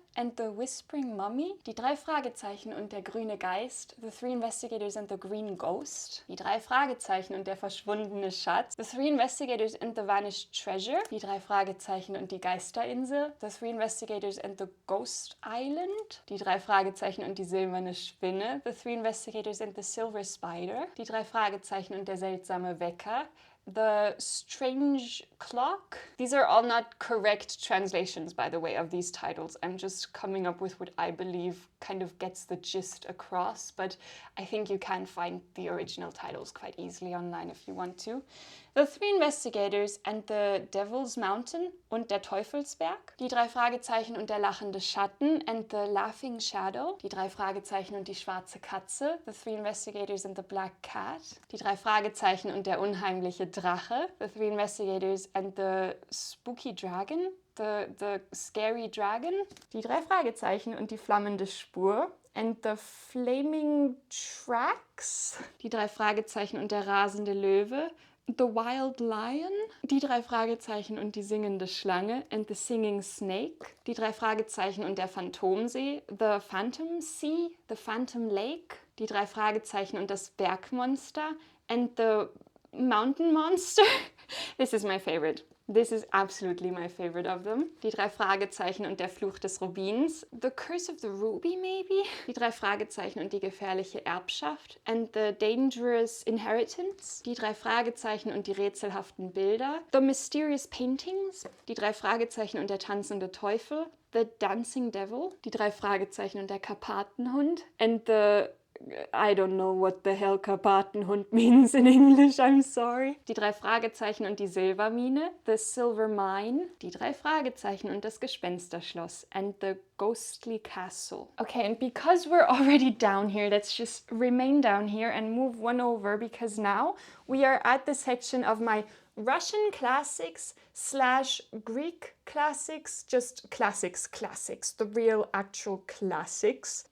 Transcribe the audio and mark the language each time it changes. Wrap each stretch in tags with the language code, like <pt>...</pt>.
<en>and the Whispering Mummy,</en> <de>die drei Fragezeichen und der grüne Geist,</de> <en>the Three Investigators and the Green Ghost,</en> <de>die drei Fragezeichen und der verschwundene Schatz,</de> <en>the Three Investigators and the Vanished Treasure,</en> <de>die drei Fragezeichen und die Geisterinsel,</de> <en>the Three Investigators and the Ghost Island,</en> <de>die drei Fragezeichen und die silberne Spinne,</de> <en>the Three Investigators and the Silver Spider,</en> <de>die drei Fragezeichen und der seltsame Wecker,</de> <en>the Strange Clock.</en> <de>These are all not correct translations, by the way, of these titles. I'm just coming up with what I believe kind of gets the gist across, but I think you can find the original titles quite easily online if you want to.</de> <en>The Three Investigators and the Devil's Mountain</en> <de>und der Teufelsberg. Die drei Fragezeichen und der lachende Schatten</de> <en>and the Laughing Shadow.</en> <de>Die drei Fragezeichen und die schwarze Katze.</de> <en>The Three Investigators and the Black Cat.</en> <de>Die drei Fragezeichen und der unheimliche Drache.</de> <en>The Three Investigators and the Spooky Dragon. The Scary Dragon.</en> <de>Die drei Fragezeichen und die flammende Spur.</de> <en>And the Flaming Tracks.</en> <de>Die drei Fragezeichen und der rasende Löwe.</de> <en>The Wild Lion.</en> <de>Die drei Fragezeichen und die singende Schlange.</de> <en>And the Singing Snake.</en> <de>Die drei Fragezeichen und der Phantomsee.</de> <en>The Phantom Sea. The Phantom Lake.</en> <de>Die drei Fragezeichen und das Bergmonster.</de> <en>And the Mountain Monster. This is my favorite. This is absolutely my favorite of them.</en> <de>Die drei Fragezeichen und der Fluch des Rubins.</de> <en>The Curse of the Ruby, maybe?</en> <de>Die drei Fragezeichen und die gefährliche Erbschaft.</de> <en>And the Dangerous Inheritance.</en> <de>Die drei Fragezeichen und die rätselhaften Bilder.</de> <en>The Mysterious Paintings.</en> <de>Die drei Fragezeichen und der tanzende Teufel.</de> <en>The Dancing Devil.</en> <de>Die drei Fragezeichen und der Karpatenhund.</de> <en>And the I don't know what the hell Karpatenhund means in English, I'm sorry.</en> <de>Die drei Fragezeichen und die Silbermine,</de> <en>The Silver Mine.</en> <de>Die drei Fragezeichen und das Gespensterschloss,</de> <en>and the Ghostly Castle. Okay, and because we're already down here, let's just remain down here and move one over, because now we are at the section of my Russian classics / Greek classics, just classics, the real actual classics.</en>